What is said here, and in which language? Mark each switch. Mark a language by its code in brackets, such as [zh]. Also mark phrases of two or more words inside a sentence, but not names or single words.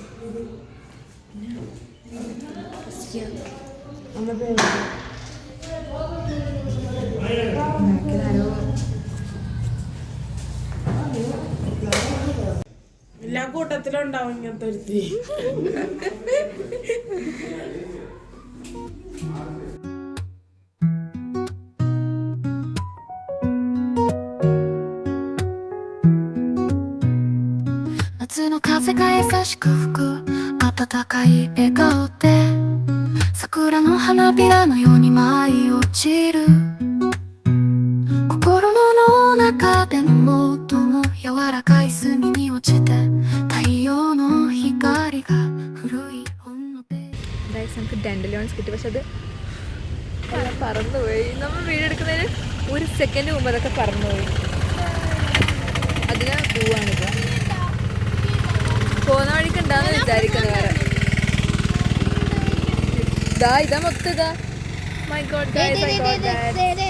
[ml] ആരോ എല്ലാ കൂട്ടത്തിലും ഉണ്ടാവും ഇങ്ങനത്തെ ഒരുത്തി. [ja] 夏の風が優しく吹く暖かい笑顔で桜の花びらのように舞い落ちる心の中でも最も柔らかい隅に落ちて太陽の光が古い本のページ [ml] ഗൈസ് നമുക്ക് ഡെൻഡലിയോൺസ് കിട്ടി. പക്ഷെ അത് എല്ലാം പറന്നുപോയി. നമ്മൾ വീഡിയോ എടുക്കുന്നതിന് 1 സെക്കൻഡ് മുമ്പ് അതൊക്കെ പറന്നുപോയി. അതിന് പോവാണിത്. പോകുന്ന വഴിക്ക് ഉണ്ടാന്ന് വിചാരിക്കുന്നത് വേറെ. ഇതാ മൊത്തം ഇതാ. [en] My God guys, I got that.